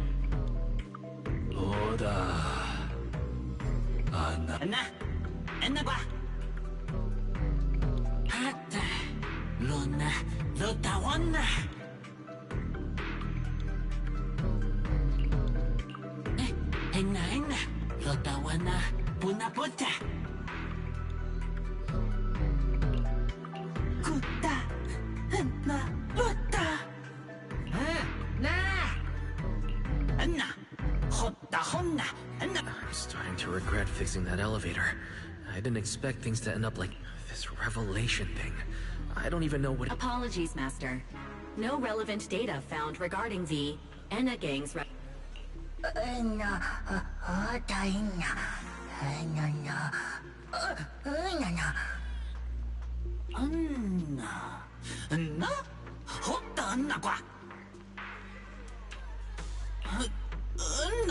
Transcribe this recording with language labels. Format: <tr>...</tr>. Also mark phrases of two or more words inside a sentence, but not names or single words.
<en>Oda... Anna... Enna qua. Hatta... Luna... Lotawana. Enna... Lotawana... Punaputa. Kuta... Enna... Lota. Enna... Hotta honna. Enna... I'm starting to regret fixing that elevator. I didn't expect things to end up like this revelation thing. I don't even know what... Apologies, Master. No relevant data found regarding the Enna gang's... Anna... Hotta Anna qua. Anna...</en>